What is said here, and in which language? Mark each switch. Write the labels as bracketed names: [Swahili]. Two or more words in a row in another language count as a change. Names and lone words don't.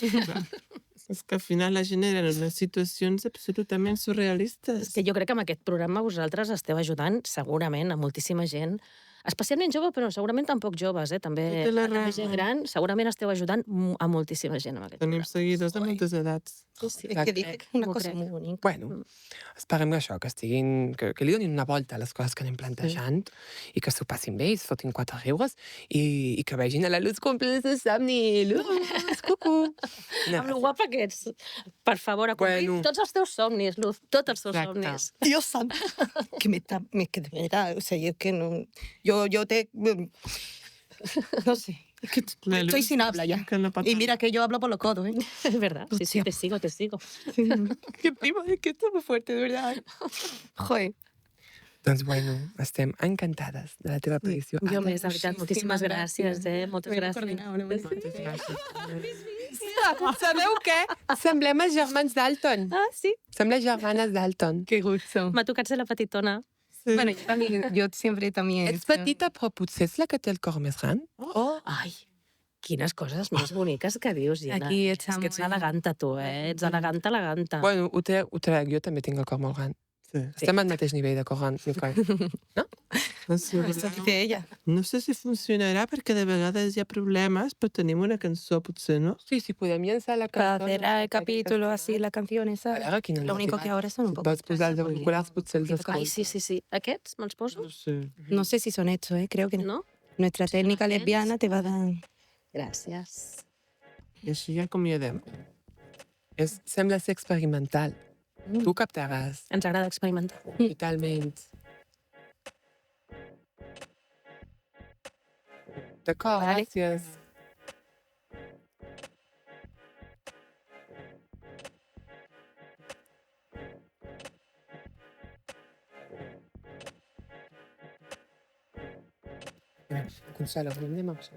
[Catalan] És que al final la generen unes situacions absolutament surrealistes. És que jo crec que amb aquest programa vosaltres esteu ajudant segurament a moltíssima gent, especialment jove, però segurament tampoc joves, també Té la també raó. gent gran, segurament esteu ajudant a moltíssima gent amb aquest Tenim programa. seguidors de moltes edats. Sí, [Spanish] Es que dice una [Catalan] m'ho [Spanish] cosa [Catalan] crec. [Spanish] muy bonita. [Catalan] Bueno, esperem que això, que estiguin, que li donin una volta a les coses que anem plantejant i que s'ho passin bé i es fotin 4 riures i que vegin a la luz complir el somni. Luz, cucu. Amb lo guapa que ets. Per favor, a complir Bueno. tots els teus somnis, Luz, tots els teus Exacte. somnis. [Spanish] Dios santo. Que que de verdad, o sea, yo es que no, yo te, no sé, es que [Catalan] La [Spanish] estoy [Catalan] luz [Spanish] sin habla ya. [Catalan] que no pot [Spanish] Y mira que yo hablo por los codos, ¿eh? És verdad, sí, sí, te sigo, te sigo. Qué primo, es que esto es muy fuerte, de verdad. Joder. [Catalan] Doncs bueno, estem encantades de la teva aparició. Jo més, de veritat, moltíssimes gràcies, moltes Ben gràcies. [Spanish] coordinado, no me [Catalan] Sabeu què? Semblem els germans Dalton. Ah, sí? Semblem germanes Dalton. [Spanish] Qué gusto. [Catalan] M'ha tocat ser la petitona. [Spanish] Bueno, yo siempre también. [Catalan] Ets petita, però potser és la que té el cor més gran? Oh, Ai, quines coses més boniques que dius, Gina. Aquí És que ets eleganta, tu, Ets eleganta, eleganta. Bueno, ho trec, jo també tinc el cor molt gran. Sí. Estem al mateix nivell de cor gran. No sé, [Spanish] eso dice ella. [Catalan] no sé si funcionarà perquè de vegades hi ha problemes, però tenim una cançó, potser, no? Sí, si podem llançar la [Spanish] Para [Catalan] cançó... [Spanish] hacer el capítulo así, la canción esa. [Catalan] A veure, quina [Spanish] Lo único que ahora son un poco. [Catalan] Vols posar els auriculars, potser els Ai, escolts. sí, sí, sí. Aquests me'ls poso? [Spanish] No sé. No sé si son estos, ¿eh? Creo que no. No? Nuestra técnica lesbiana te va a dar. [Catalan] Gràcies. I així ja acomiadem. Sembla ser experimental. Tu captaràs. Ens agrada experimentar. Totalment. D'acord, Vale. gràcies. Consuelo, anem a baixar.